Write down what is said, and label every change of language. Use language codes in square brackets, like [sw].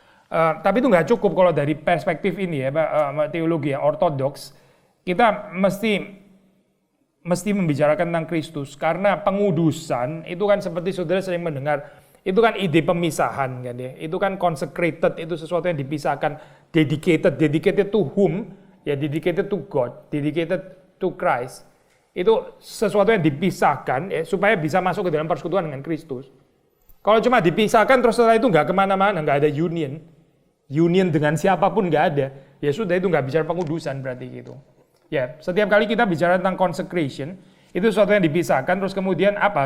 [id] Tapi itu nggak cukup kalau dari perspektif ini ya, teologi yang ortodoks. Kita mesti membicarakan tentang Kristus, karena pengudusan itu kan seperti saudara sering mendengar, itu kan ide pemisahan kan ya. Itu kan consecrated, itu sesuatu yang dipisahkan. [en] Dedicated to whom? Ya dedicated to God, dedicated to Christ. [id] Itu sesuatu yang dipisahkan ya, supaya bisa masuk ke dalam persekutuan dengan Kristus. Kalau cuma dipisahkan terus setelah itu nggak kemana-mana, nggak ada union dengan siapapun nggak ada, ya sudah itu nggak bicara pengudusan berarti gitu. Ya, setiap kali kita bicara tentang consecration, itu sesuatu yang dipisahkan, terus kemudian apa?